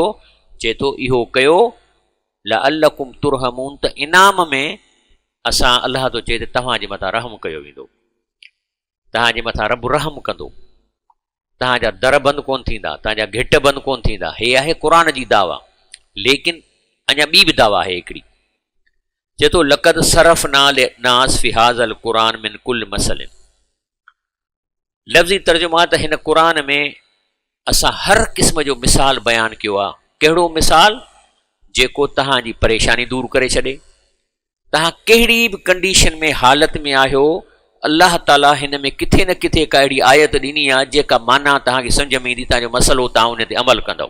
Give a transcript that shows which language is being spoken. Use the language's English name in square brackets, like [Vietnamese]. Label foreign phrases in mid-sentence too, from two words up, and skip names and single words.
[Sindhi] चए थो इहो कयो [Arabic] لعلكم ترحمون, [Sindhi] त इनाम में असां, अल्लाह थो चए त तव्हांजे मथां रहम कयो वेंदो, तव्हांजे मथां रब रहम कंदो, तव्हांजा दर बंदि कोन थींदा, तव्हांजा घिट बंदि कोन थींदा। हे आहे क़ुरान जी दावा। लेकिन अञा ॿी बि दावा आहे हिकिड़ी, चए थो [Arabic] لقد صرفنا للناس في هذا القرآن من كل مثل. [Sindhi] लफ़्ज़ी तर्जुमा त हिन क़ुरान में असां हर क़िस्म जो मिसाल बयानु कयो आहे। कहिड़ो मिसाल? जेको तव्हांजी परेशानी दूर करे छॾे। तव्हां कहिड़ी बि कंडीशन में, हालत में आहियो, अल्लाह ताला हिन में किथे न किथे का अहिड़ी आयत ॾिनी आहे जेका माना तव्हांखे सम्झ में ईंदी, तव्हांजो मसइलो तव्हां उन ते अमल कंदव।